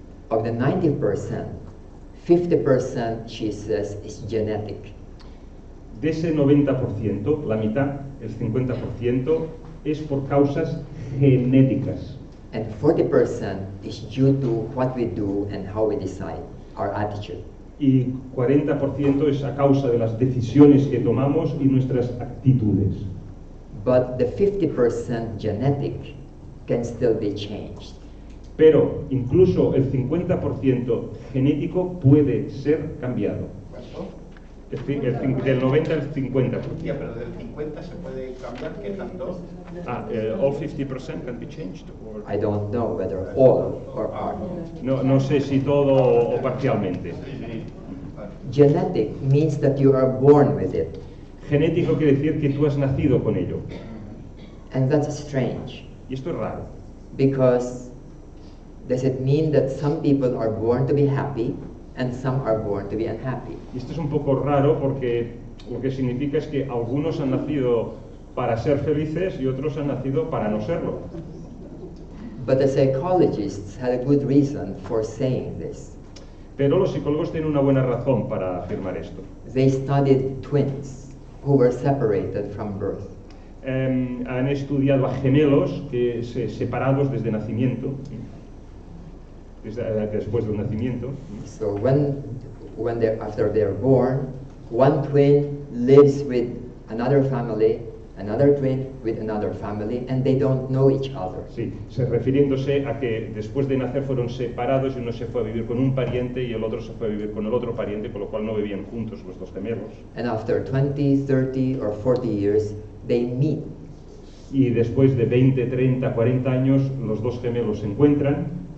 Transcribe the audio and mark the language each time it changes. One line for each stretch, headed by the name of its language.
English: Of the 90%, 50% she says is genetic.
Spanish: De ese 90%, la mitad, el 50%, es por causas genéticas.
English: And 40% is due to what we do and how we decide, our attitude.
Spanish: Y 40% es a causa de las decisiones que tomamos y nuestras actitudes.
English: But the 50% genetic can still be changed.
Spanish: Pero incluso el 50% genético puede ser cambiado. Del 90 al 50%. Ya, pero del 50 se puede cambiar, ¿qué tanto?
English: All 50% can be changed? Or... I don't know whether all or part.
Spanish: No sé si todo o parcialmente.
English: Genetic means that you are born with it.
Spanish: Genético quiere decir que tú has nacido con ello.
English: And that's strange.
Spanish: Y esto es raro.
English: Because does it mean that some people are born to be happy and some are born to be unhappy?
Spanish: Y esto es un poco raro porque lo que significa es que algunos han nacido para ser felices y otros han nacido para no serlo.
English: But the psychologists had a good reason for saying this.
Spanish: Pero los psicólogos tienen una buena razón para afirmar esto.
English: They studied twins who were separated from birth.
Spanish: Han estudiado a gemelos que separados desde nacimiento, después del nacimiento.
English: So after they're born, one twin lives with another family, another twin with another family, and they don't know each other.
Spanish: Sí, refiriéndose a que después de nacer fueron separados y uno se fue a vivir con un pariente y el otro se fue a vivir con el otro pariente, con lo cual no vivían juntos los dos gemelos.
English: And after 20, 30 or 40 years, they meet.
Spanish: Y después de 20, 30, 40 años, los dos gemelos se encuentran.